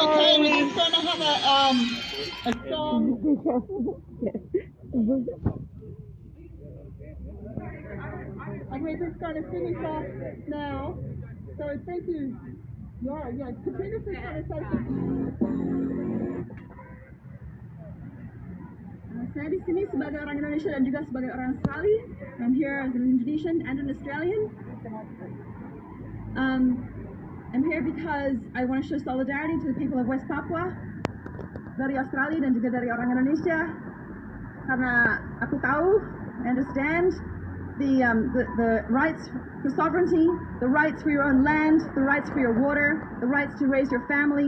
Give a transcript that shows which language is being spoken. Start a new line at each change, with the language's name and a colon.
English: Okay, we're just going to have a song. And we're just going to finish off now. So thank you. Yeah, Katrina's just going to say
Indonesian: Saya di sini sebagai orang Indonesia dan juga sebagai orang Australia.
English: I'm here as an Indonesian and an Australian. I'm here because I want to show solidarity to the people of West Papua
Indonesian: dari Australia dan juga dari orang Indonesia. Karena aku tahu,
English: I understand the rights for sovereignty, the rights for your own land, the rights for your water, the rights to raise your family.